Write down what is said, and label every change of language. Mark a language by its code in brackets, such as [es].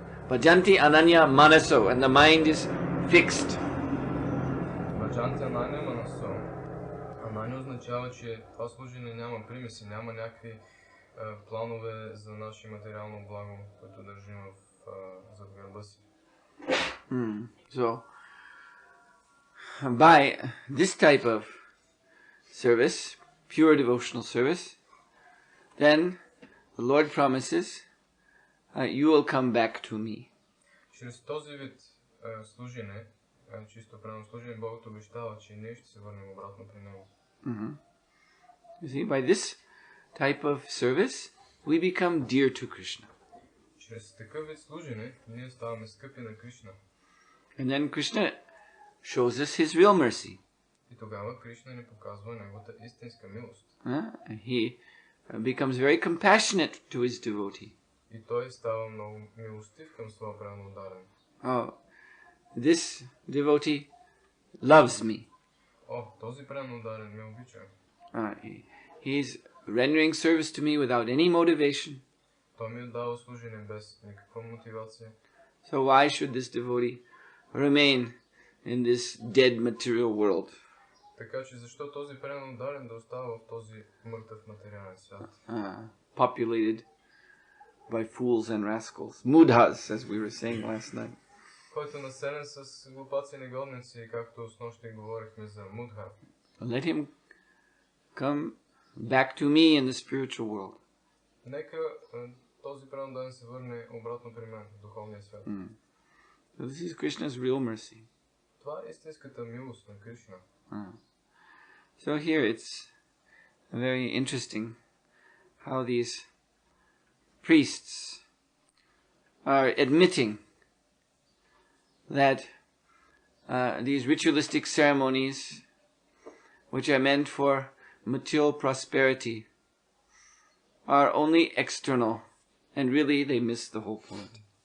[sa] Bhajanti ananya manaso, [en] and the mind is fixed. [sa] Bhajanti ananya manaso. [bg] Анания означава, че това служение няма примеси, няма някакви планове за наше материално благо, които държим зад гърба си. [en] So, by this type of service, pure devotional service, then the Lord promises, you will come back to me. [bg] Чрез този вид служение, чисто правилно служение, Бог обещава, че ние ще се върнем обратно при Него. [en] You see, by this type of service, we become dear to Krishna. [bg] Чрез такъв вид служение, ние ставаме скъпи на Кришна. [en] And then Krishna shows us his real mercy. [bg] И тогава Кришна ни показва неговата истинска милост. [en] He becomes very compassionate to his devotee. [bg] И той става много милостив към своя преданодарен. [en] Oh, this devotee loves me. [bg] Този преданодарен ме обича. [en] He's rendering service to me without any motivation. [bg] Той ми дава служение без никаква мотивация. [en] So why should this devotee remain in this dead material world? [bg] Така че защо този преданодарен да остава в този мъртъв материален свят? [en] Populated by fools and rascals, mudhas, as we were saying last night. [bg] Който е населен с глупаци и негодници, както снощи говорихме за мудха. [en] Let him come back to me in the spiritual world. [bg] Нека този предандарен се върне обратно при мен в духовния свят. [en] So this is Krishna's real mercy. [bg] Това е истинската милост на Кришна. [en] So here it's very interesting how these priests are admitting that these ritualistic ceremonies, which are meant for material prosperity, are only external, and really they miss the whole point.